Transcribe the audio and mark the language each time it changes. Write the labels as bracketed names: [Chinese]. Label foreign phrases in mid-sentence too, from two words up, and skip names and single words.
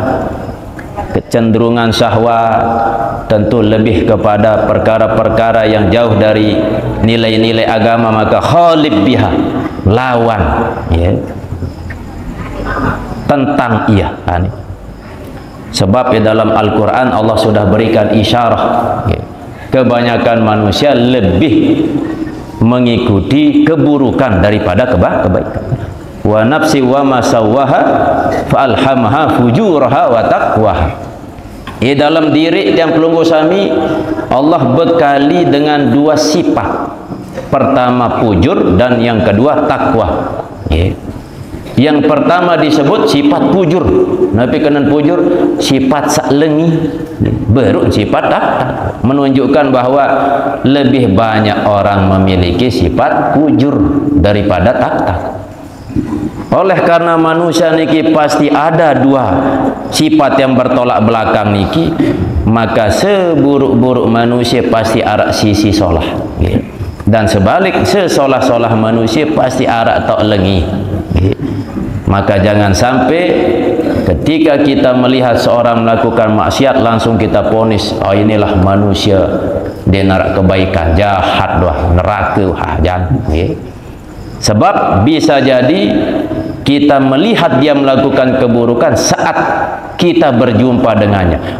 [Indonesian] Kecenderungan syahwat tentu lebih kepada perkara-perkara yang jauh dari nilai-nilai agama, maka [Arabic] khalib biha, [Indonesian] lawan, tentang ia. Sebab di dalam Al-Quran Allah sudah berikan isyarah, kebanyakan manusia lebih mengikuti keburukan daripada kebaikan. [Arabic] Wa nafsi wa ma sawwaha fa alhamaha fujuraha wa taqwaha. [Indonesian] Di dalam diri yang [Sasak] pelunggu sami, [Indonesian] Allah bekali dengan dua sifat. Pertama fujur dan yang kedua takwa. Yang pertama disebut sifat pujur. [Sasak] Nabi kenan pujur sifat saklengi, [Indonesian] baru sifat tak, menunjukkan bahwa lebih banyak orang memiliki sifat pujur daripada tak. Oleh karena manusia niki pasti ada dua sifat yang bertolak belakang niki, maka seburuk-buruk manusia pasti [Sasak] arak sisi solah, [Indonesian] dan sebalik sesolah-solah manusia pasti [Sasak] arak tok lengi. [Indonesian] Maka jangan sampai ketika kita melihat seorang melakukan maksiat langsung kita ponis, oh inilah manusia dia narak kebaikan, jahat doh, neraka, jangan. Sebab bisa jadi kita melihat dia melakukan keburukan saat kita berjumpa dengannya.